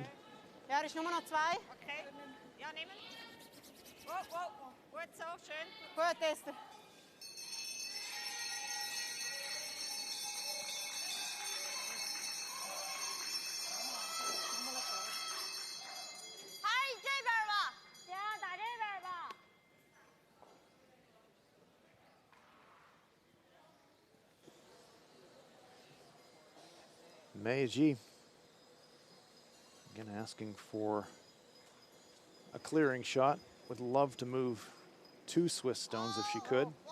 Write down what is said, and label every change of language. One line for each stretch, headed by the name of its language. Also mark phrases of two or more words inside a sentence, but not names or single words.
German: Ja, das ist Nummer noch 2. Okay. Ja, nehmen. Wow, wow. Gut, so, schön. Gut,
Chinese: Esther. Hi, 这边吧。行，打这边吧。
English: Meiji again asking for a clearing shot. Would love to move 2 Swiss stones if she could.